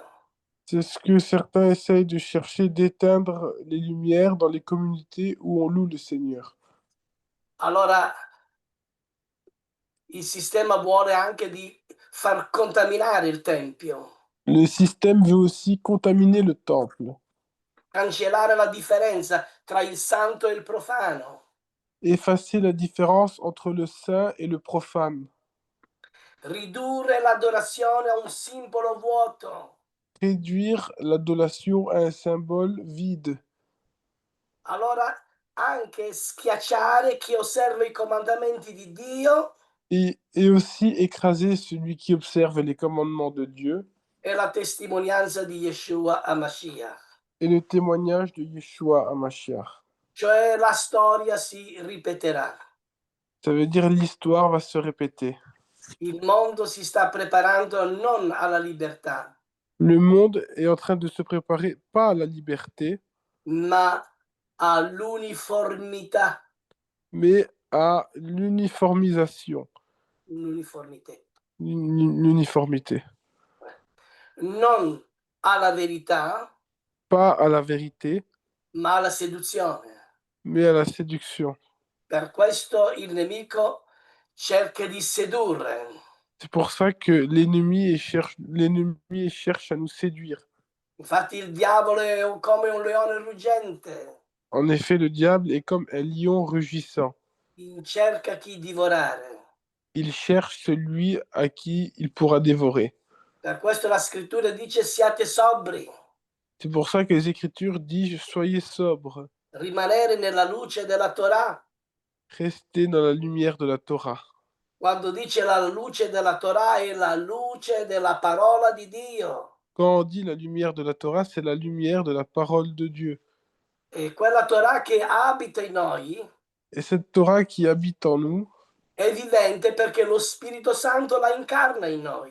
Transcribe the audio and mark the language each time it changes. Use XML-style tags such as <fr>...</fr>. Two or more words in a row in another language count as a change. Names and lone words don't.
<fr>C'est ce que certains essayent de chercher, d'éteindre les lumières dans les communautés où on loue le Seigneur.</fr> <it>Allora, il sistema vuole anche di far contaminare il Tempio,</it> <fr>Le système veut aussi contaminer le temple,</fr> <it>cancellare la differenza tra il santo e il profano.</it> <fr>effacer la différence entre le saint et le profane.</fr> <it>ridurre l'adorazione a un simbolo vuoto.</it> <fr>Réduire l'adoration à un symbole vide.</fr> <it>Allora anche schiacciare chi osserva i comandamenti di Dio</it> <fr>Et aussi écraser celui qui observe les commandements de Dieu</fr> <it>e la testimonianza di Yeshua HaMashiach.</it> <fr>et le témoignage de Yeshua HaMashiach.</fr> <it>Cioè la storia si ripeterà.</it> <fr>Ça veut dire l'histoire va se répéter.</fr> <it>Il mondo si sta preparando non alla libertà,</it> <fr>Le monde est en train de se préparer pas à la liberté,</fr> <it>ma all'uniformità.</it> <fr>mais à l'uniformisation,</fr> <it>L'uniformità.</it> <fr>l'uniformité.</fr> <it>Non alla verità,</it> <fr>Pas à la vérité,</fr> <it>ma alla seduzione.</it> <fr>mais à la séduction.</fr> <it>Per questo il nemico cerca di sedurre.</it> <fr>C'est pour ça que l'ennemi cherche à nous séduire.</fr> <it>Infatti il diavolo è come un leone ruggente,</it> <fr>En effet, le diable est comme un lion rugissant.</fr> <it>cerca chi divorare.</it> <fr>Il cherche celui à qui il pourra dévorer.</fr> <it>Per questo la scrittura dice siate sobri,</it> <fr>C'est pour ça que les Écritures disent soyez sobres,</fr> <it>rimanere nella luce della Torah.</it> <fr>restez dans la lumière de la Torah.</fr> <it>Quando dice la luce della Torah è la luce della parola di Dio.</it> <fr>Quand on dit la lumière de la Torah, c'est la lumière de la parole de Dieu.</fr> <it>E quella Torah che abita in noi</it> <fr>Et cette Torah qui habite en nous</fr> <it>è vivente perché lo Spirito Santo la incarna in noi.</it>